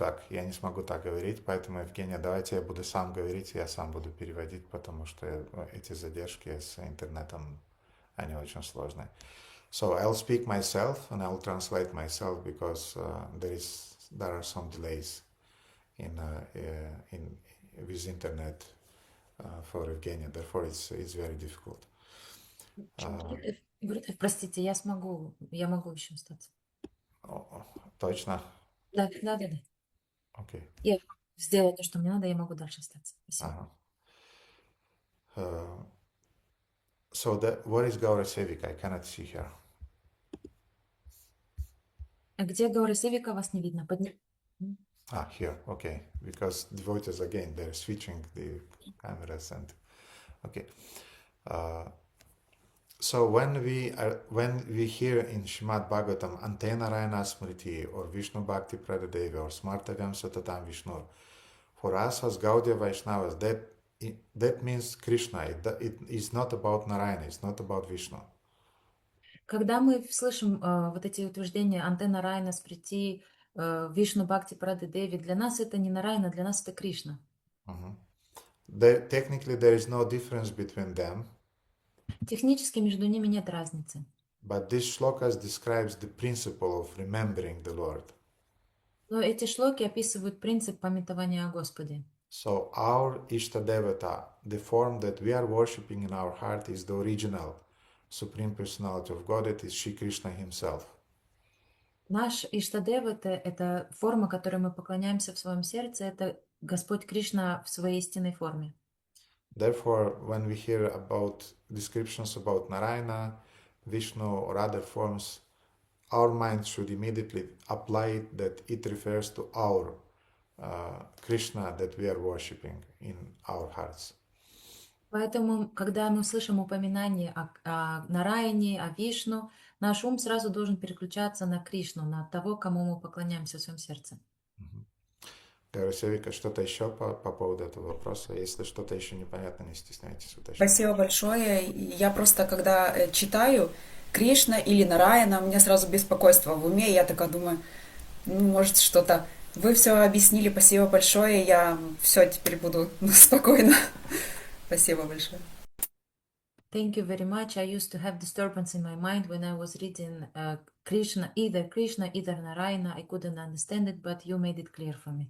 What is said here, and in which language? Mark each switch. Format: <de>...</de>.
<ru>Я не смогу так говорить, поэтому, Евгения, давайте я буду сам говорить, я сам буду переводить, потому что эти задержки с интернетом, они очень сложные.</ru> <en>So I'll speak myself and I'll translate myself because there are some delays with internet for Evgenia. Therefore, it's very difficult.</en> <ru>Гурдев, простите, я могу еще остаться. Точно? Да. Окей. Я сделала то, что мне надо, я могу дальше остаться. Спасибо.</ru> <en>So what is Gaura Sevika? I cannot see her.</en> <ru>А где Гаура Севика? Вас не видно.</ru> <en>Here, okay. Because devotees, again, they're switching the cameras and... Okay. So when we hear in Shrimad Bhagavatam Ante Narayana Smriti or Vishnu Bhakti Pradadevi or</en> <sa>Smartagam Satatam Vishnu,</sa> <en>for us as Gaudiya Vaishnavas, that means Krishna. It is not about Narayana, it's not about Vishnu.</en> <ru>Когда мы слышим вот эти утверждения Анте Нарайна, Сприти, Вишну Бхакти Прады Деви, для нас это не Нарайна, для нас это Кришна.</ru> <en>Technically, there is no difference between them.</en> <ru>Технически между ними нет разницы.</ru> <en>But this shlokas describes the principle of remembering the Lord.</en> <ru>Но эти шлоки описывают принцип памятования о Господе.</ru> <en>So our Ishtadevata, the form that we are worshipping in our heart, is the original Supreme Personality of Godhead, is Shri Krishna Himself.</en> <ru>Наш Иштадев это форма, которой мы поклоняемся в своем сердце, это Господь Кришна в своей истинной форме.</ru> <en>Therefore, when we hear about descriptions about Narayana, Vishnu or other forms, our mind should immediately apply it that it refers to our Krishna that we are worshipping in our hearts.</en> <ru>Поэтому, когда мы слышим упоминание о Нараяне, о Вишну, наш ум сразу должен переключаться на Кришну, на того, кому мы поклоняемся в своем сердце. Севика, что-то еще по поводу этого вопроса? Если что-то еще непонятно, не стесняйтесь уточнять. Спасибо большое. Я просто, когда читаю Кришна или Нараяна, у меня сразу беспокойство в уме. Я такая думаю, может что-то... Вы все объяснили, спасибо большое. Я все теперь буду спокойно. Спасибо большое.</ru> <en>Thank you very much. I used to have disturbance in my mind when I was reading Krishna, either Narayana. I couldn't understand it, but you made it clear for me.</en>